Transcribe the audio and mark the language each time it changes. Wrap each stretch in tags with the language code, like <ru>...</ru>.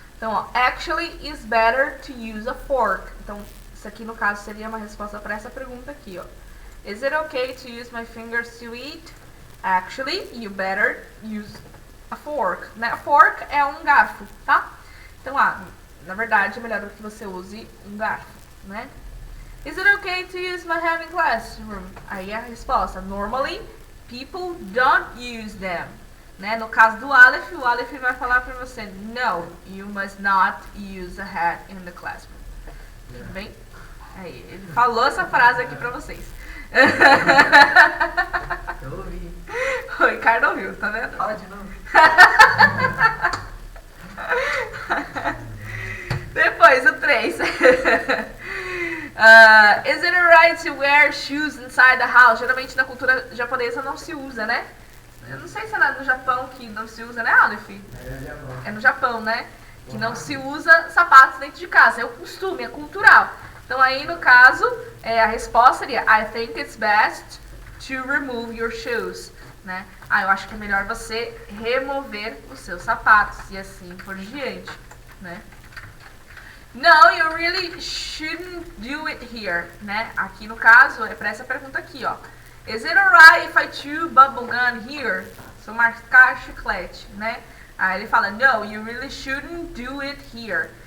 <pt>Então, ó,</pt> <en>actually is better to use a fork.</en> <pt>Então, isso aqui no caso seria uma resposta para essa pergunta aqui, ó.</pt> <en>Is it okay to use my fingers to eat? Actually, you better use a fork, né?</en> <pt>A fork é um garfo, tá? Então, na verdade, é melhor que você use um garfo, né?</pt> <en>Is it okay to use my hand in classroom?</en> <pt>Aí é a resposta.</pt> <en>Normally, people don't use them.</en> <pt>Né? No caso do Aleph, o Aleph vai falar pra você,</pt> <en>no, you must not use a hat in the classroom.</en> <pt>Tudo bem? Aí, ele falou essa frase aqui pra vocês. Eu ouvi. O Ricardo ouviu, tá vendo? Fala de novo. Depois, o 3.</pt> <en>Is it alright to wear shoes inside the house?</en> <pt>Geralmente na cultura japonesa não se usa, né? Eu não sei se é no Japão que não se usa, né, Aleph? É no Japão, né? Que não se usa sapatos dentro de casa. É o costume, é cultural. Então aí, no caso, a resposta seria</pt> <en>I think it's best to remove your shoes.</en> <pt>Né? Eu acho que é melhor você remover os seus sapatos e assim por diante, né?</pt> <en>No, you really shouldn't do it here, né?</en> <pt>Aqui no caso é para essa pergunta aqui, ó.</pt> <en>Is it alright if I chew bubble gum here?</en> <pt>Se eu marcar chiclete,</pt> <en>né?</en> <pt>Aí ele fala,</pt> <en>no, you really shouldn't do it here.</en>